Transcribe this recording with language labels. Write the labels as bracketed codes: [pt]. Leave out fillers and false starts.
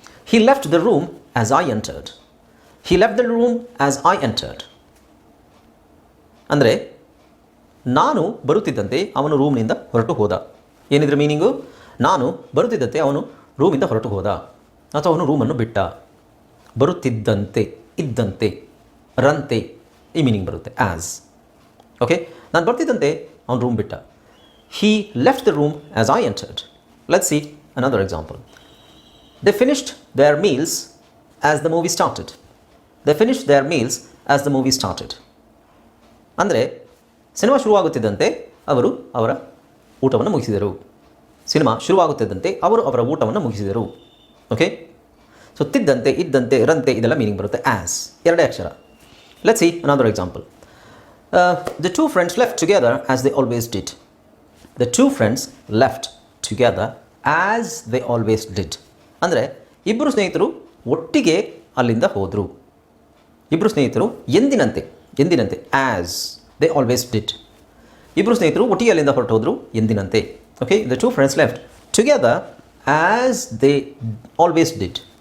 [en] He left the room as I entered. He left the room as I entered. [kn] ಅಂದರೆ ನಾನು ಬರುತ್ತಿದ್ದಂತೆ ಅವನು ರೂಮ್ನಿಂದ ಹೊರಟು ಹೋದ. ಏನಿದ್ರ ಮೀನಿಂಗು? ನಾನು ಬರುತ್ತಿದ್ದಂತೆ ಅವನು ರೂಮಿಂದ ಹೊರಟು ಹೋದ, ಅಥವಾ ಅವನು ರೂಮನ್ನು ಬಿಟ್ಟ. ಬರುತ್ತಿದ್ದಂತೆ, ಇದ್ದಂತೆ, ರಂತೆ, ಈ ಮೀನಿಂಗ್ ಬರುತ್ತೆ ಆ್ಯಸ್. ಓಕೆ, ನಾನು ಬರ್ತಿದ್ದಂತೆ ಅವನು ರೂಮ್ ಬಿಟ್ಟ. [en] He left the room as I entered. Let's see another example. They finished their meals as the movie started. They finished their meals as the movie started. [kn] ಅಂದರೆ cinema ಶುರುವಾಗುತ್ತಿದ್ದಂತೆ ಅವರು ಅವರ ಊಟವನ್ನು ಮುಗಿಸಿದರು. Cinema ಶುರುವಾಗುತ್ತಿದ್ದಂತೆ ಅವರು ಅವರ ಊಟವನ್ನು ಮುಗಿಸಿದರು. ಓಕೆ, ಸೊ ತಿದ್ದಂತೆ, ಇದ್ದಂತೆ, ರಂತೆ ಇದೆಲ್ಲ ಮೀನಿಂಗ್ ಬರುತ್ತೆ ಆ್ಯಸ್, ಎರಡೇ ಅಕ್ಷರ. [en] Let's see another example. The two friends left together as they always did. The two friends left together as they always did. [kn] ಅಂದರೆ ಇಬ್ಬರು ಸ್ನೇಹಿತರು ಒಟ್ಟಿಗೆ ಅಲ್ಲಿಂದ ಹೋದರು. ಇಬ್ಬರು ಸ್ನೇಹಿತರು ಎಂದಿನಂತೆ [en] As they always did. [kn] ಇಬ್ಬರು ಸ್ನೇಹಿತರು ಒಟ್ಟಿಗೆ ಅಲ್ಲಿಂದ ಹೊರಟು ಹೋದರು ಎಂದಿನಂತೆ. Okay, [en] The two friends left together as they always did.